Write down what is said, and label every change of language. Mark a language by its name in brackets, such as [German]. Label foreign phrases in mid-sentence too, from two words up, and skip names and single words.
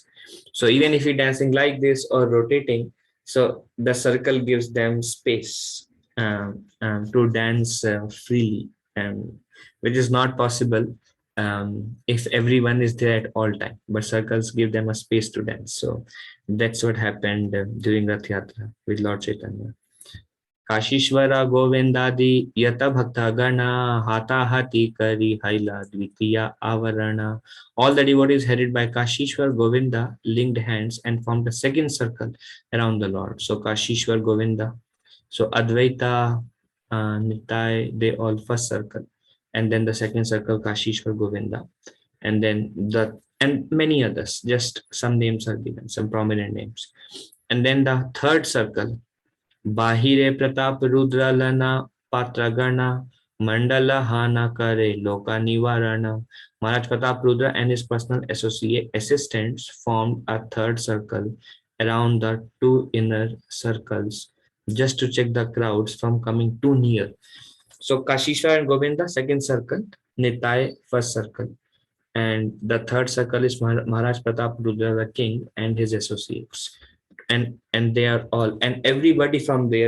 [English] So even if you're dancing like this or rotating, so the circle gives them space to dance freely, which is not possible if everyone is there at all time, but circles give them a space to dance. So that's what happened during Rath Yatra with Lord Chaitanya. [Bangla] কাশীশ্বর গোবিন্দাদি যত ভক্ত গণ হাথা হাথি করি হৈলা দ্বিতীয় আবরণ. [English] All the devotees headed by Kashishwar Govinda linked hands and formed a second circle around the Lord. So Kashishwar Govinda, so Advaita, Nitai, they all first circle, and then the second circle Kashishwar Govinda, and then and many others. Just some names are given, some prominent names, and then the third circle. [Bangla] বাহিরে প্রতাপ রুদ্র লঞা পাত্রগণ মণ্ডল হঞা করে loka nivarana. [English] Maharaj Pratap Rudra and his personal associate assistants formed a third circle around the two inner circles, just to check the crowds from coming too near. So Kashishwar and Govinda, second circle, Nitai, first circle, and the third circle is Maharaj Pratap Rudra, the king, and his associates, and they are all, and everybody from there.